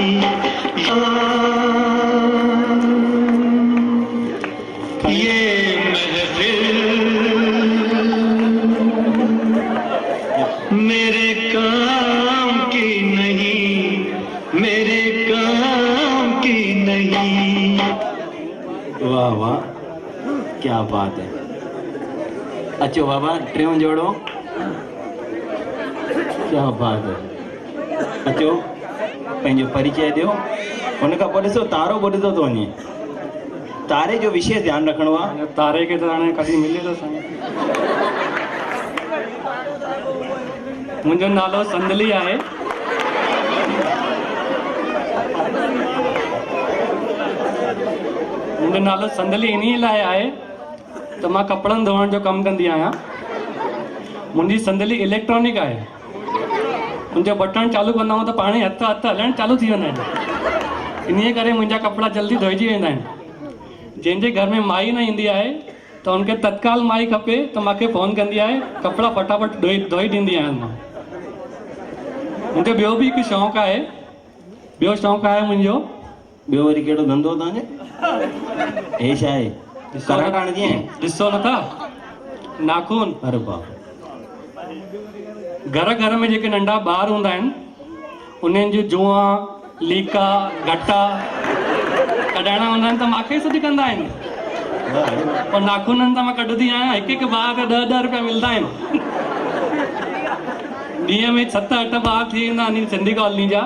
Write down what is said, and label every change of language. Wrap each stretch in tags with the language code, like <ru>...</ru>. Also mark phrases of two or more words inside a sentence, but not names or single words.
<hi>ये महफिल मेरे काम की नहीं, मेरे काम की नहीं। वाह वाह, क्या बात है।</hi> <sd>अचो बाबा टियों जोड़ो,</sd> <hi>क्या बात है।</hi> <sd>अचो पंहिंजो परिचय ॾियो। हुन खां पोइ ॾिसो तारो ॿुधंदो थो वञे। तारे जो विशेष ध्यानु रखिणो आहे। तारे खे त हाणे कॾहिं मिले थो साईं। मुंहिंजो नालो संदली आहे। मुंहिंजो नालो संदली इन लाइ आहे त मां कपिड़नि धोअण जो कमु कंदी आहियां। मुंहिंजी संदली इलेक्ट्रॉनिक आहे। मुंहिंजो बटण चालू कंदा आहियूं त पाण ई हथ हलणु चालू थी वेंदा आहिनि। इन्हीअ करे मुंहिंजा कपिड़ा जल्दी धोइजी वेंदा आहिनि। जंहिंजे घर में माई न ईंदी आहे त हुनखे तत्काल माई खपे त मूंखे फ़ोन कंदी आहे, कपिड़ा फटाफट धोई ॾींदी आहियां मां। मुंहिंजो ॿियो बि हिकु शौक़ु आहे। ॿियो शौक़ु आहे मुंहिंजो। ॿियो वरी कहिड़ो धंधो तव्हांजो? हे छा आहे? कराट हाणे जीअं ॾिसो नथा नाखून। अरे बाप। घर घर में जेके नंढा ॿार हूंदा आहिनि उन्हनि जूं जुआ, लीका, गटा कढाइणा हूंदा आहिनि त मूंखे सॾु कंदा आहिनि। और नाखूननि तां मां कढंदी आहियां। हिकु हिकु ॿार खे 10-10 रुपया मिलंदा आहिनि। ॾींहं में 7-8 ॿार थी वेंदा आहिनि सिंधी कॉलोनी जा।</sd>